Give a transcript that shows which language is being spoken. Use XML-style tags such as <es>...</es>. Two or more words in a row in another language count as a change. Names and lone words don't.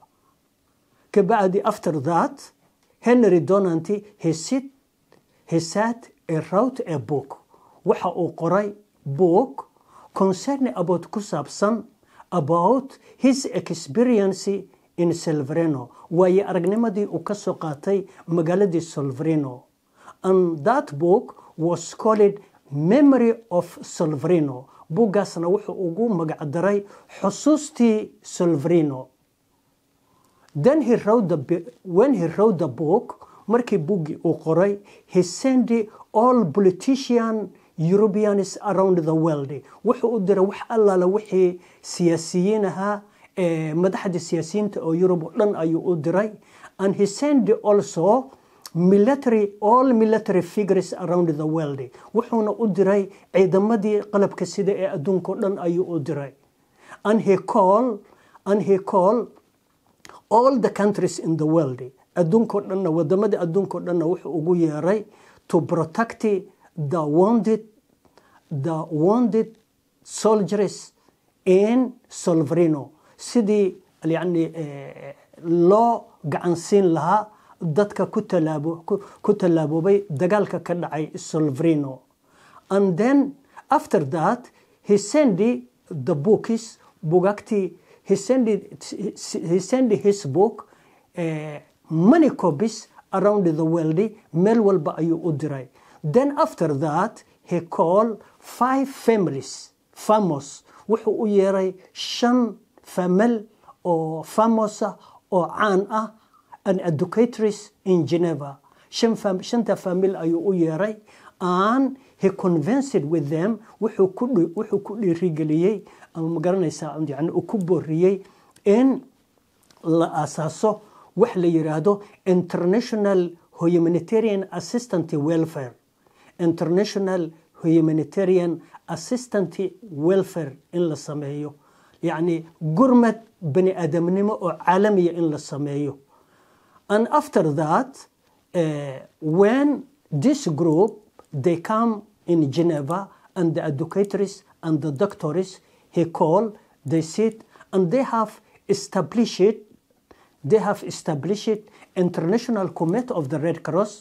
<so>Kabacdi,</so> <en>after that, Henry Donanty, he sat and wrote a book.</en> <so>Waxa uu qoray</so> <en>book concerning about</en> <so>ku saabsan</so> <en>about his experience in Solferino,</en> <so>waayo aragnimadii uu ka soo qaatay magaaladii Solferino.</so> <en>And that book was called Memory of Solferino.</en> <so>Buuggaasna wuxuu ugu magac daray xusuustii Solferino.</so> <en>Then when he wrote the book,</en> <so>markii buuggii uu qoray,</so> <en>he sent all politician Europeans around the world.</en> <so>wuxuu u diray wax allaala wixii siyaasiyiin ahaa, madaxda siyaasiyiinta oo Europe oo dhan ayuu u diray.</so> <en>And he sent also all military figures around the world.</en> <so>wuxuuna u diray ciidamadii qalabka sida ee adduunka oo dhan ayuu u diray.</so> <en>And he called all the countries in the world.</en> <so>adduunka oo dhanna, wadamada adduunka oo dhanna wuxuu ugu yeeray</so> <en>to protect the wounded soldiers in Solferino,</en> <so>sidii يعني loo gacansiin lahaa dadka ku tallaabobay dagaalka ka dhacay Solferino.</so> <en>And then after that he sent the books bugagti he sent his book many copies around the world</en> <so>meel walba ayuu u diray.</so> <en>Then after that he called 5 families famous</en> <so>wuxuu u yeeray 5 famil oo famous oo caan ah</so> <en>and educators in Geneva.</en> <so>shanta famil ayuu u yeeray</so> <en>and he convinced with them</en> <so>wuxuu ku dhiirigeliyey ama magaranaysaa yani uu ku booriyey in la asaaso wax la yiraahdo International Humanitarian Assistance Welfare. International Humanitarian Assistance Welfare in la sameeyo يعني gurmad bani aadamnimo oo caalamiya in la sameeyo.</so> <en>And after that when this group they come in Geneva and the educators and the doctors he called, they sit and they have established International Committee of the Red Cross.</en>